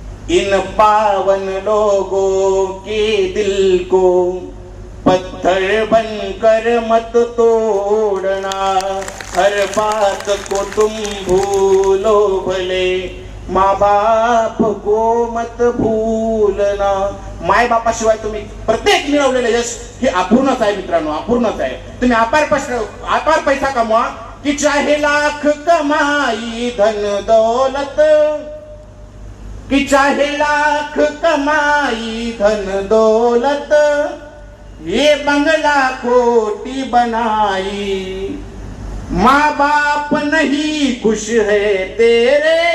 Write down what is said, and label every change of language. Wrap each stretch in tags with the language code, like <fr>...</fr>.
<hi>इन पावन लोगों के दिल को पत्थर बनकर मत तोड़ना, हर बात को तुम भूलो भले, माँ बाप को मत भूलना.</hi> <mr>माय बापाशिवाय तुम्ही प्रत्येक मिळवलेलं यश हे अपूर्णच आहे मित्रांनो, अपूर्णच आहे. तुम्ही अपार पैसा कमवा की</mr> <hi>चाहे लाख कमाई धन दौलत, कि चाहे लाख कमाई धन दौलत, ये बंगला कोटी बनाई, माँ बाप नहीं खुश है तेरे,</hi>